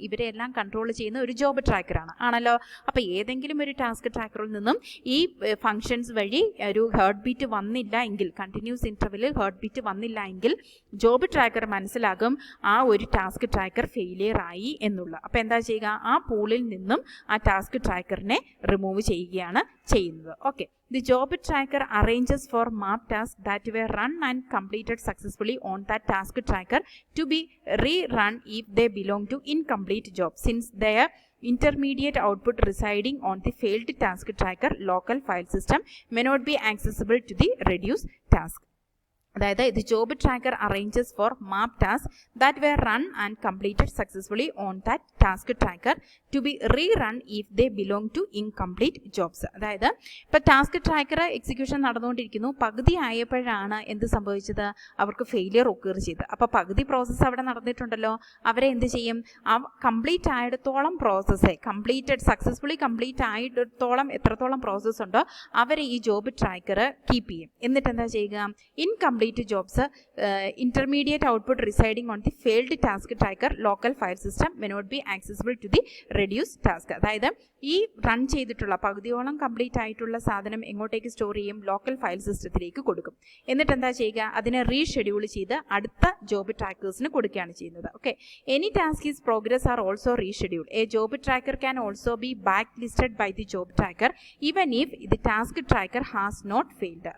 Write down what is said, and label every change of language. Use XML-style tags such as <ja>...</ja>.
<ml>ഇവരെല്ലാം കൺട്രോൾ ചെയ്യുന്ന ഒരു ജോബ് ട്രാക്കറാണ് ആണല്ലോ. അപ്പോൾ ഏതെങ്കിലും ഒരു ടാസ്ക് ട്രാക്കറിൽ നിന്നും ഈ ഫങ്ഷൻസ് വഴി ഒരു ഹാർട്ട് ബീറ്റ് വന്നില്ല എങ്കിൽ, കണ്ടിന്യൂസ് ഇൻട്രവലിൽ ഹാർട്ട് ബീറ്റ് വന്നില്ല എങ്കിൽ ജോബ് ട്രാക്കർ മനസ്സിലാകും ആ ഒരു ടാസ്ക് ട്രാക്കർ ഫെയിലിയർ ആയി എന്നുള്ള. അപ്പോൾ എന്താ ചെയ്യുക, ആ പൂളിൽ നിന്നും ആ ടാസ്ക് ട്രാക്കറിനെ റിമൂവ് ചെയ്യുകയാണ് ചെയ്യുന്നത്.</ml> <en>Okay, the job tracker arranges for MAP tasks that were run and completed successfully on that task tracker to be rerun if they belong to incomplete jobs, since their intermediate output residing on the failed task tracker local file system may not be accessible to the reduced task. അതായത് ഇത് job tracker arranges for map task that were run and completed successfully on that task tracker to be rerun if they belong to incomplete jobs.</en> <ml>അതായത് ഇപ്പോൾ task tracker execution നടന്നുകൊണ്ടിരിക്കുന്നു, പകുതി ആയപ്പോഴാണ് എന്ത് സംഭവിച്ചത്, അവർക്ക് ഫെയിലിയർ ഒക്കർ ചെയ്ത്. അപ്പോൾ പകുതി പ്രോസസ്സ് അവിടെ നടന്നിട്ടുണ്ടല്ലോ, അവരെ എന്ത് ചെയ്യും, ആ complete ആയിടത്തോളം process completed successfully complete ആയിടത്തോളം എത്രത്തോളം പ്രോസസ്സ് ഉണ്ടോ അവരെ ഈ ജോബ് ട്രാക്കർ കീപ്പ് ചെയ്യും. എന്നിട്ട് എന്താ ചെയ്യുക,</ml> <en>Incomplete jobs intermediate output residing on the failed task tracker local file system may not be accessible to the reduced task.</en> <ml>അതായത് ഈ റൺ ചെയ്തിട്ടുള്ള പകുതിയോളം കംപ്ലീറ്റ് ആയിട്ടുള്ള സാധനം എങ്ങോട്ടേക്ക് സ്റ്റോർ ചെയ്യും, ലോക്കൽ ഫയൽ സിസ്റ്റത്തിലേക്ക് കൊടുക്കും. എന്നിട്ട് എന്താ ചെയ്യുക, അതിനെ റീഷെഡ്യൂൾ ചെയ്ത് അടുത്ത ജോബ് ട്രാക്കേഴ്സിന് കൊടുക്കുകയാണ് ചെയ്യുന്നത്.</ml> <en>Okay, any task is progress are also reschedule. A job tracker can also be back listed by the job tracker even if the task tracker has not failed.</en>